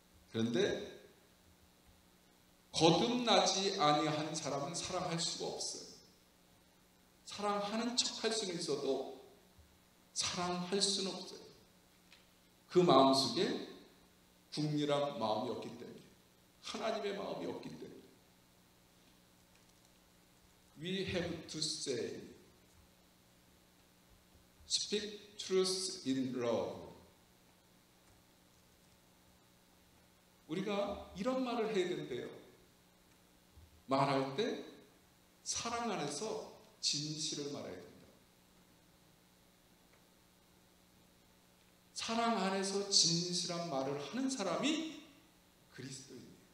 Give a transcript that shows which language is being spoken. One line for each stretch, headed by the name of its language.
Korean: 그런데 거듭나지 아니한 사람은 사랑할 수가 없어요. 사랑하는 척할 수는 있어도 사랑할 수는 없어요. 그 마음속에 국률한 마음이 없기 때문에, 하나님의 마음이 없기 때문에.
English: We have to say, speak truth in love.
Korean: 우리가 이런 말을 해야 된대요. 말할 때 사랑 안에서 진실을 말해야 된다. 사랑 안에서 진실한 말을 하는 사람이 그리스도인이에요.